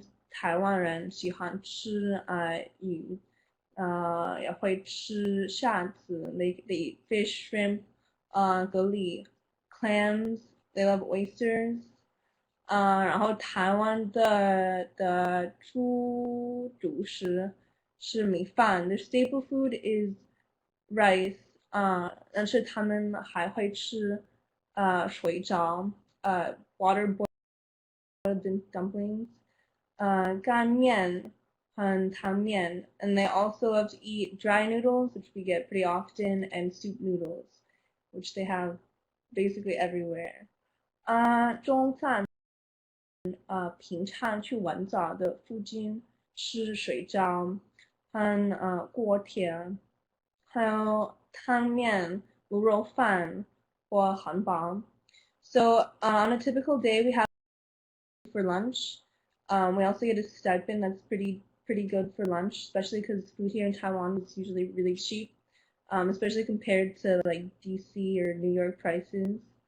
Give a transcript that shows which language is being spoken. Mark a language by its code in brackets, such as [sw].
[zh] 台湾人喜欢吃鱼，也会吃虾子， [en] they eat fish, shrimp, [zh] 蛤蜊 [en] clams. They love oysters. [zh] 然后台湾的主食是米饭。 [en] The staple food is rice. [zh] 但是他们还会吃水饺 [en] water boiled dumplings. [zh] 干面和汤面. [en] And they also love to eat dry noodles, which we get pretty often, and soup noodles, which they have basically everywhere. [zh] 中餐平常去玩早的附近吃水饺和锅贴，还有汤面、卤肉饭或汉堡。 [en] So on a typical day, we have for lunch. We also get a stipend that's pretty good for lunch, especially because food here in Taiwan is usually really cheap, especially compared to like DC or New York prices.